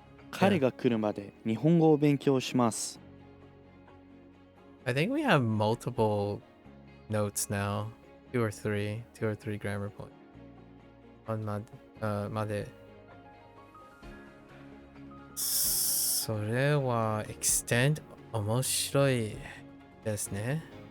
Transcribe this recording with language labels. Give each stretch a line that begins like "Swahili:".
Japanese: 彼が来るまで日本語を勉強します。
English: I think we have multiple notes now. Two or three grammar points. On made.
Japanese: それは extend 面白いですね。